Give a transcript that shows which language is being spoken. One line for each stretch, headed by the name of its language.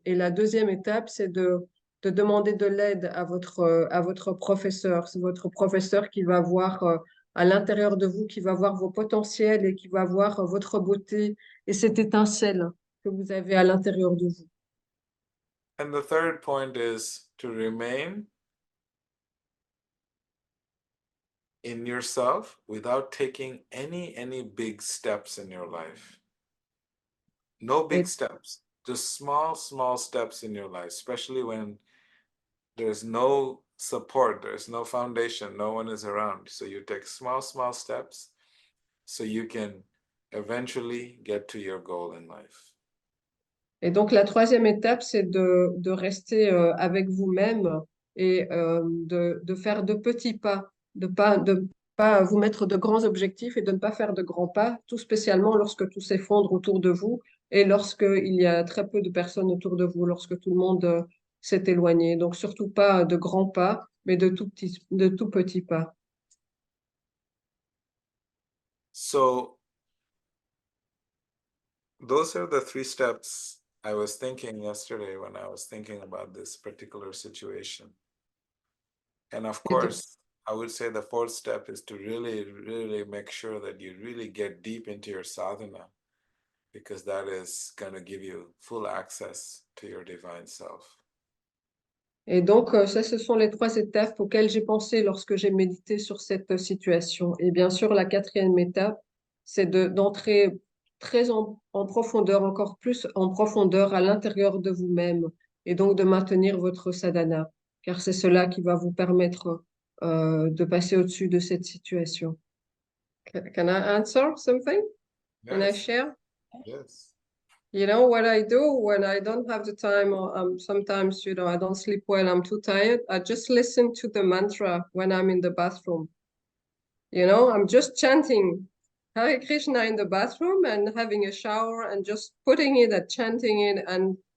French: Et la deuxième étape, c'est de demander de l'aide à votre professeur. C'est votre professeur qui va voir à l'intérieur de vous, qui va voir vos potentiels et qui va voir votre beauté et cette étincelle que vous avez à l'intérieur de vous.
English: And the third point is to remain in yourself without taking any big steps in your life. No big
French: Et,
English: steps, just small steps in your life, especially when there's no support, there's no foundation, no one is around. So you take small steps so you can eventually get to your goal in life.
French: et donc, la troisième étape, c'est de rester avec vous-même et de faire de petits pas, de pas vous mettre de grands objectifs et de ne pas faire de grands pas, tout spécialement lorsque tout s'effondre autour de vous et lorsqu'il y a très peu de personnes autour de vous, lorsque tout le monde s'est éloigné. Donc, surtout pas de grands pas, mais de tout petits pas.
English: So those are the 3 steps I was thinking yesterday when I was thinking about this particular situation. And of
French: Et de-
English: course, I would say the 4th step is to really make sure that you really get deep into your sadhana, because that is going to give you full access to your divine self.
French: Et donc, ça, ce sont les trois étapes auxquelles j'ai pensé lorsque j'ai médité sur cette situation. Et bien sûr, la quatrième étape, c'est d'entrer très en profondeur, encore plus en profondeur à l'intérieur de vous-même, et donc de maintenir votre sadhana, car c'est cela qui va vous permettre de passer au-dessus de cette situation.
English: Can I answer something? Can I Yes, share? yes. You know what I do when I don't have the time, or sometimes, I don't sleep well, I'm too tired. I just listen to the mantra when I'm in the bathroom. I'm just chanting Hare Krishna in the bathroom and having a shower and just putting it and chanting it. And